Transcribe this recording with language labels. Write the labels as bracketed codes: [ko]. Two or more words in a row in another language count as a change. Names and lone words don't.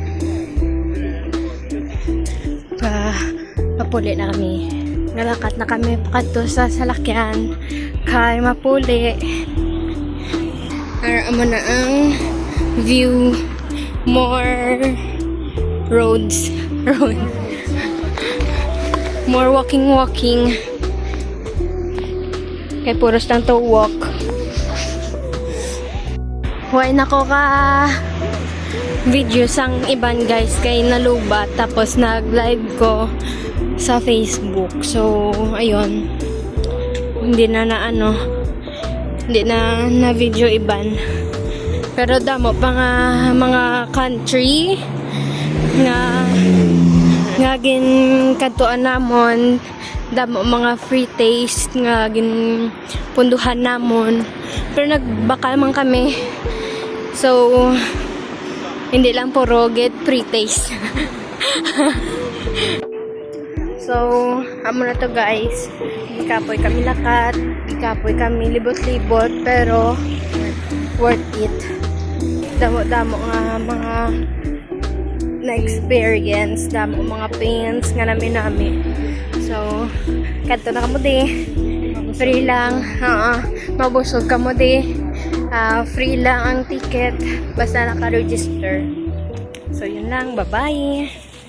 [hil] Mapuli na kami. Nalakat na kami pakadto sa salakyan. Kay mapuli. Ara mo na ang view. [en] More roads. More walking. [hil] Kay puros lang [en] to walk. [hil] Huwag na ko ka video sang iban, guys, kay nalubat tapos nag-live ko sa Facebook. So, ayun. Hindi na video iban. Pero damo pa nga mga country nga gin kadtuan namon, damo mga [en] free taste [hil] nga gin punduhan namon. Pero nagbakal man kami. So, hindi lang puro [en] get free taste. [hil] So, amo na to, guys. Ikapoy kami lakat. Ikapoy kami libot-libot. Pero, [en] worth it. [hil] Damo-damo nga mga na-experience. Damo mga pains nga nami. So, kanto na kamo di. Free lang. Mabusog kamo di. Free lang ang ticket basta naka-register. So, yun lang. Bye-bye!